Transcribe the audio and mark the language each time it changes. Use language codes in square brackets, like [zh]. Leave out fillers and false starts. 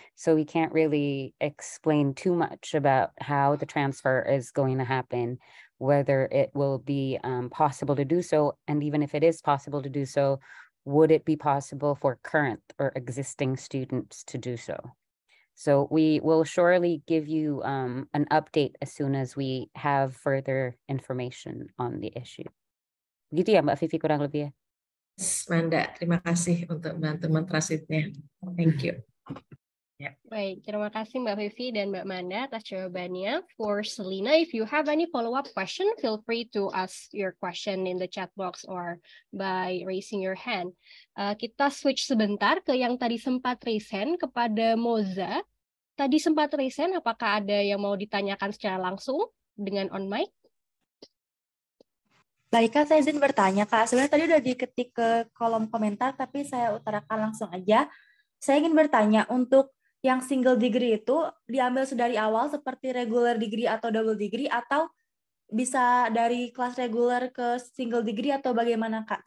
[en] So we can't really explain too much about how the transfer is going to happen, whether it will be possible to do so. And even if it is possible to do so, would it be possible for current or existing students to do so? So we will surely give you an update as soon as we have further information on the issue. [id] Gitu ya Mbak Vivi kurang lebih ya? Manda, terima kasih untuk teman-teman translate-nya. [en] Thank you. Yeah. [id] Baik, terima kasih Mbak Vivi dan Mbak Manda atas jawabannya. [en] For Selina, if you have any follow-up question, feel free to ask your question in the chat box or by raising your hand. [id] Kita switch sebentar ke yang tadi sempat raise hand kepada Moza. Tadi sempat raise hand, apakah ada yang mau ditanyakan secara langsung dengan on mic? Baik, Kak, saya izin bertanya, Kak. Sebenarnya tadi udah diketik ke kolom komentar, tapi saya utarakan langsung aja. Saya ingin bertanya, untuk yang single degree itu diambil dari awal seperti regular degree atau double degree, atau bisa dari kelas regular ke single degree, atau bagaimana, Kak?